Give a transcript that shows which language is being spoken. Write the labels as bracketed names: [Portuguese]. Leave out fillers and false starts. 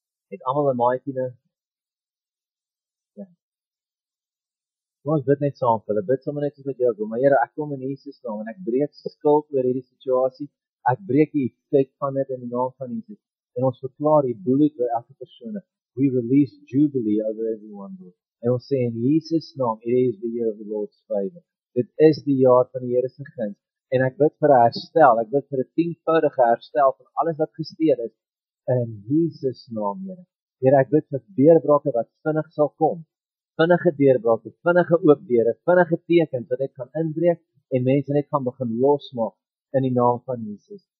[Afrikaans] Het almal 'n maatjie nou? Ja. Kom ons bid net saam vir hulle. Bid sommer net soos wat jy wil. Maar Here, ek kom in Jesus naam en ek breek skuld oor hierdie situasie. Ek breek die effek van dit in die naam van Jesus. En ons verklaar die bloed oor elke persoon. [English] We release jubilee over everyone, Lord. [Afrikaans] En ons sê in Jesus naam, [English] it is the year of the Lord's favor. [Afrikaans] Dit is die jaar van die Here se guns. En ek bid vir 'n herstel, ek bid vir 'n 10voudige herstel van alles wat gesteel is in Jesus naam, Here. Here, ek bid vir deurbrake wat vinnig sal kom. Vinnige deurbrake, vinnige oop deure, vinnige tekens dat dit kan inbreek en mense net gaan begin losmaak in die naam van Jesus.